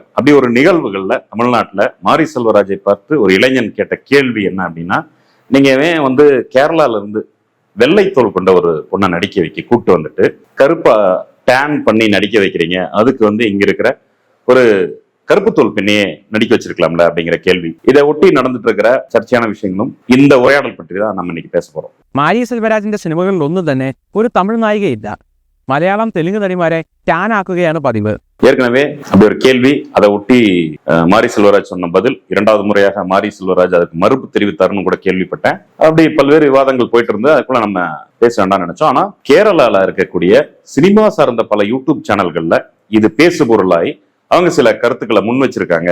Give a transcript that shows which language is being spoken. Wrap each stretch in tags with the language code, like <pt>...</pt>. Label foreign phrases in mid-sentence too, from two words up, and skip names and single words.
<ta>அப்படி ஒரு நிகழ்வுகள்ல தமிழ்நாட்டுல மாரி செல்வராஜை பார்த்து ஒரு இளைஞன் கேட்ட கேள்வி என்ன அப்படின்னா, நீங்க ஏன் கேரளால இருந்து வெள்ளை தோல் கொண்ட ஒரு பொண்ணை நடிக்க வைக்க கூப்பிட்டு வந்துட்டு கருப்பா டேன் பண்ணி நடிக்க வைக்கிறீங்க, அதுக்கு இங்க இருக்கிற ஒரு கருப்பு தோல் பெண்ணையே நடிக்க வச்சிருக்கலாம்ல அப்படிங்கிற கேள்வி. இதை ஒட்டி நடந்துட்டு இருக்கிற சர்ச்சையான விஷயங்களும் இந்த உரையாடல் பற்றி தான் நம்ம இன்னைக்கு பேச പോறோം.</ta> <ml>മാരി സെൽവരാജിന്റെ സിനിമകളിൽ ഒന്നും തന്നെ ഒരു തമിഴ് നായികയില്ല. മലയാളം തെലുങ്ക് നടിമാരെ ടാൻ ആക്കുകയാണ് പതിവ്.</ml> <ta>ஏற்கனவே அப்படி ஒரு கேள்வி, அதை ஒட்டி மாரி செல்வராஜ் சொன்ன பதில், இரண்டாவது முறையாக மாரி செல்வராஜ் அதுக்கு மறுப்பு தெரிவித்தாருன்னு கூட கேள்விப்பட்டேன். அப்படி பல்வேறு விவாதங்கள் போயிட்டு இருந்து அதுக்குள்ள நம்ம பேச வேண்டாம்னு நினைச்சோம். ஆனா கேரளால இருக்கக்கூடிய சினிமா சார்ந்த பல யூடியூப் சேனல்கள்ல இது பேசு பொருளாய் அவங்க சில கருத்துக்களை முன் வச்சிருக்காங்க.</ta>